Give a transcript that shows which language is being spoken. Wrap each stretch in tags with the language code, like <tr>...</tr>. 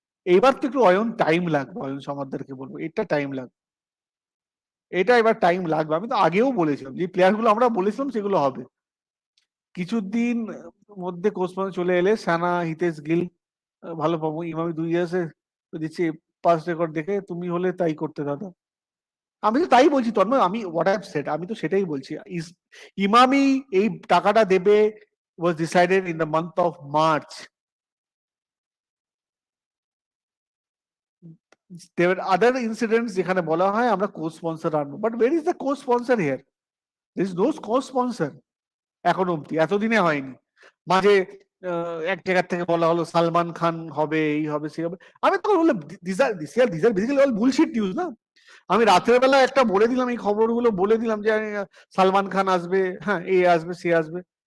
<bn>এইবার তো একটু অয়ন টাইম লাগবে, অয়ন সমাদ্দারকে বলবো এটা টাইম লাগবে, এটা এবার টাইম লাগবে। আমি তো আগেও বলেছিলাম যে প্লেয়ার গুলো আমরা বলেছিলাম সেগুলো হবে। কিছুদিন মধ্যে কোচ চলে এলে সানা, হিতেশ গিল ভালো পাবো। ইমামি 2 ইয়ার্সে দিচ্ছি পাস রেকর্ড দেখে, তুমি হলে তাই করতে দাদা। আমি তো তাই বলছি তন্ময়, আমি</bn> <en>what I have said,</en> <bn>আমি তো সেটাই বলছি। ইমামি এই টাকাটা দেবে</bn> <en>was decided in the month of March. There were other incidents</en> <bn>যেখানে বলা হয় আমরা কো স্পন্সর আনবো,</bn> <en>But where is the co-sponsor here? There is no co-sponsor</en> <bn>এখন অব্দি, এতদিনে হয়নি। মাঝে এক জায়গা থেকে বলা হলো সালমান খান হবে, এই হবে সেই হবে। আমি তো বললাম</bn> <en>this are basically all bullshit news</en> <bn>না। আমি রাতের বেলা একটা বলে দিলাম, এই খবরগুলো বলে দিলাম যে সালমান খান আসবে, হ্যাঁ এ আসবে সে আসবে।</bn>